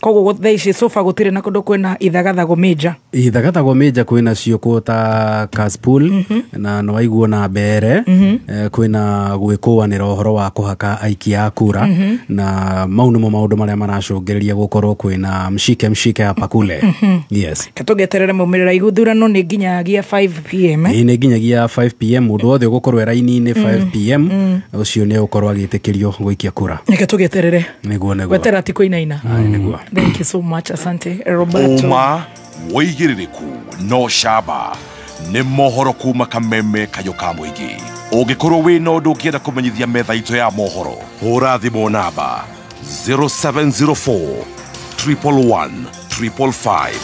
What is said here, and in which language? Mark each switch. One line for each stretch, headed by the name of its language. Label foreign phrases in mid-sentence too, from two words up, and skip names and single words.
Kikuyu: Koguo thaa ici sofa gũtirĩ na kũndũ kwĩna ithagathago major. Ithagathago major kwĩna cio ta Kaspool na no waiguo na mbere kwĩna gwĩkũanĩra ũhoro wa kũhaka aikia a kura, na mau nĩmo maũndũ marĩa maracũngĩrĩria gũkorwo kwĩna
Swahili: mshike hapa kule.
English: Yes.
Kikuyu: Katũgeterere maumĩrĩra ithurano nĩ nginyagia 5 pm. Nĩ nginyagia 5 pm, mũndũ wothe ũgũkorwo raini-inĩ 5 pm ũcio nĩ ũgũkorwo agĩtĩkĩrio gũikia kura. Katũgeterere. Nĩguo. Wetera tiko inaina. Nĩguo.
English: Thank you so much,
Swahili: asante Roberto.
Kikuyu: Uma woigĩrĩrĩku no shaba nĩ mohoro kuma Kameme kayo ka mũingĩ. Ũngĩkorwo wĩna ũndũ ũngĩenda kũmenyithia metha itũ ya mohoro, hũra thimũ namba 0704 111 555.